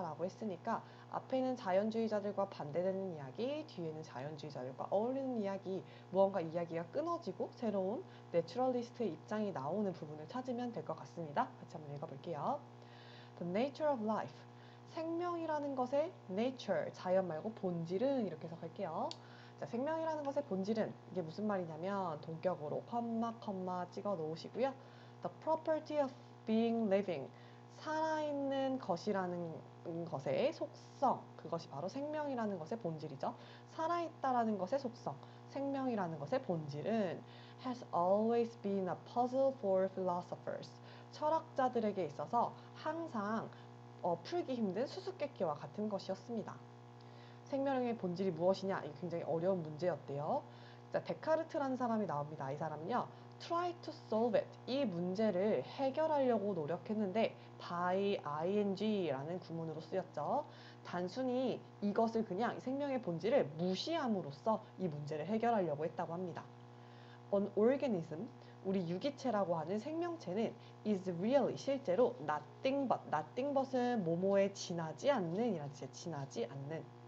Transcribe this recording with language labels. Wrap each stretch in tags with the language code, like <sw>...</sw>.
<ko>라고 했으니까 앞에는 자연주의자들과 반대되는 이야기, 뒤에는 자연주의자들과 어울리는 이야기, 무언가 이야기가 끊어지고 새로운 내추럴리스트의 입장이 나오는 부분을 찾으면 될 것 같습니다. 같이 한번 읽어볼게요.</ko> <en>The nature of life.</en> <ko>생명이라는 것의 nature, 자연 말고 본질은 이렇게 해석할게요. 자, 생명이라는 것의 본질은 이게 무슨 말이냐면 동격으로 컴마 찍어 놓으시고요.</ko> <en>The property of being living.</en> <ko>살아있는 것이라는 것의 속성, 그것이 바로 생명이라는 것의 본질이죠. 살아있다라는 것의 속성, 생명이라는 것의 본질은</ko> <en>has always been a puzzle for philosophers.</en> <ko>철학자들에게 있어서 항상 풀기 힘든 수수께끼와 같은 것이었습니다. 생명의 본질이 무엇이냐? 이게 굉장히 어려운 문제였대요. 자, 데카르트라는 사람이 나옵니다. 이 사람은요,</ko> <en>try to solve it.</en> <ko>이 문제를 해결하려고 노력했는데 by ing라는 구문으로 쓰였죠. 단순히 이것을 그냥 생명의 본질을 무시함으로써 이 문제를 해결하려고 했다고 합니다.</ko> <en>An organism,</en> <ko>우리 유기체라고 하는 생명체는</ko> <en>is really</en> <ko>실제로</ko> <en>nothing but은</en> <ko>뭐뭐에 지나지 않는 이라는 뜻이에요. 지나지 않는.</ko>